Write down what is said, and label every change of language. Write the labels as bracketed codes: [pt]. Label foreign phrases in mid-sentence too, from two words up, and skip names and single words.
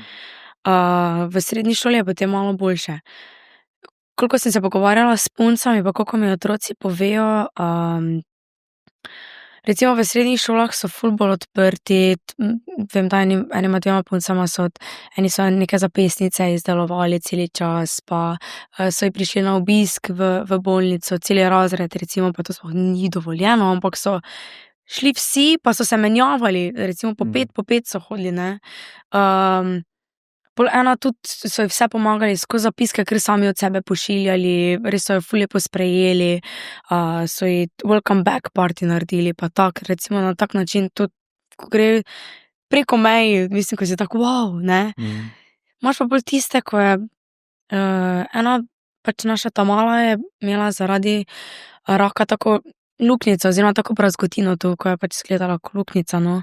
[sl] V srednji šoli je potem malo boljše. Koliko sem se pogovarjala s puncami, pa koliko mi otroci povejo, recimo v srednjih šolah so ful bolj odprti, vem, da enima dvema puncama eni so neke zapestnice izdelovali celi čas, pa so ji prišli na obisk v bolnico, celi razred, recimo, pa to sploh ni dovoljeno, ampak so šli vsi, pa so se menjavali, recimo po 5 so hodili, ne. Pol ena tudi so ji vse pomagali, skozi zapiske, ker sami od sebe pošiljali, res so jo ful lepo sprejeli, so ji [en] welcome back party [sl] naredili, pa tako, recimo na tak način tudi, ko gre preko meji, mislim, ko si tako, wow, ne. Imaš pa bolj tiste, ko je ena, pač naša ta mala je imela zaradi raka tako luknjico, oziroma tako prazgotino tu, ko je pač izgledala kot luknjica, no.